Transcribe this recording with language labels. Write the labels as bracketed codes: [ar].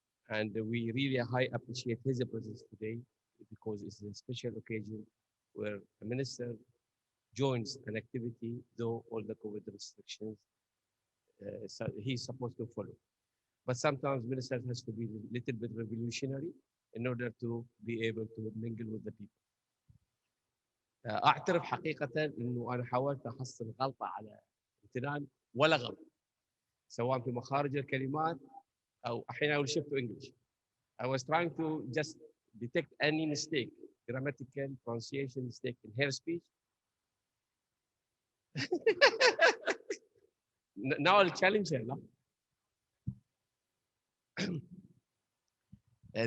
[en] And we really high appreciate his presence today because it's a special occasion where a minister joins an activity, though all the COVID restrictions he's supposed to follow. But sometimes ministers has to be a little bit revolutionary in order to be able to mingle with the people. [ar] أعترف حقيقة إنه أنا حاولت أحصل غلطة على امتنان ولا غلط، سواء في مخارج الكلمات أو أحيانا [en] I will shift to English. I was trying to just detect any mistake, grammatical, pronunciation mistake in her speech. Now I'll challenge her. No?